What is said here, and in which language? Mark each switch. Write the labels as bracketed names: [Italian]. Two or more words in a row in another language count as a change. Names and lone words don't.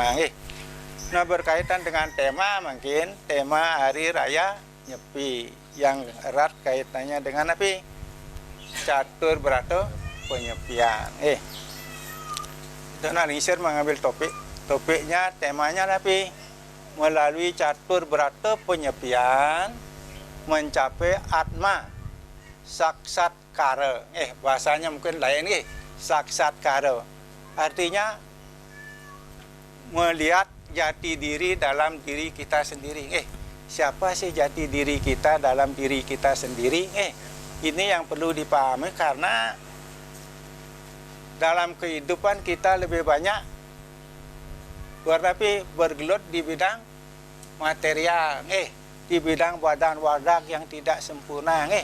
[Indonesian] Nah berkaitan dengan tema mungkin tema Hari Raya Nyepi yang erat kaitannya dengan apa? Catur Berata Penyepian. Dona Ringsir mengambil topiknya temanya apa? Melalui catur berata penyepian mencapai [Sanskrit] atma saksat kara. [Indonesian] Bahasanya mungkin lain [Sanskrit] saksat kara. [Indonesian] Artinya melihat jati diri dalam diri kita sendiri. Siapa sih jati diri kita dalam diri kita sendiri? Ini yang perlu dipahami karena dalam kehidupan kita lebih banyak bergelut di bidang material, di bidang badan wadak yang tidak sempurna.